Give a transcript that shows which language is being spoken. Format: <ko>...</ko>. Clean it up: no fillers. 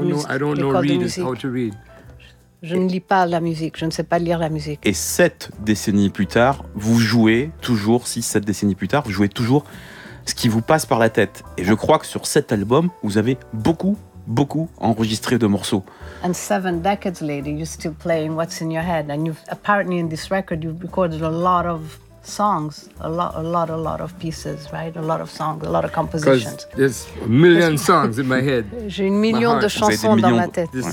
<en>musique. I don't know read how to read.</en> <fr>Je ne lis pas la musique, je ne sais pas lire la musique. Et 7 décennies plus tard, vous jouez toujours, 6-7 décennies plus tard, vous jouez toujours ce qui vous passe par la tête. Et je crois que sur 7 albums, vous avez beaucoup, beaucoup enregistré de morceaux.</fr> <en>And 7 decades later, you're still playing what's in your head. And you've, apparently in this record, you've recorded a lot of songs, a lot of pieces, right? A lot of songs, a lot of compositions. Because there's a million songs in my head.</en> <fr>J'ai une million de chansons dans ma tête.</fr>